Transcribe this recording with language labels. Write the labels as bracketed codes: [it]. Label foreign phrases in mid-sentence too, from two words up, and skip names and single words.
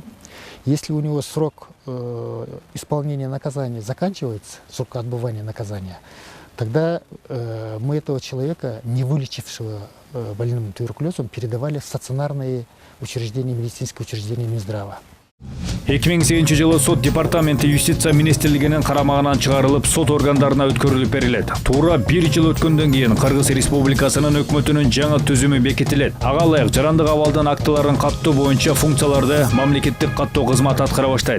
[ru] Если у него срок исполнения наказания заканчивается, срок отбывания наказания, тогда мы этого человека, не вылечившего больным туберкулезом, передавали в стационарные учреждения, медицинские учреждения Минздрава. [ky] 2008 жылы сот департаменти юстиция министрлигинин карамагынан чыгарылып, сот органдарына өткөрүлүп берилет. Туура 1 жыл өткөндөн кийин Кыргыз Республикасынын өкмөтүнүн жаңы түзүмү бекитилет. Ага ылайык жарандык абалдын актыларын каттоо боюнча функцияларды мамлекеттик каттоо кызматы аткара баштайт.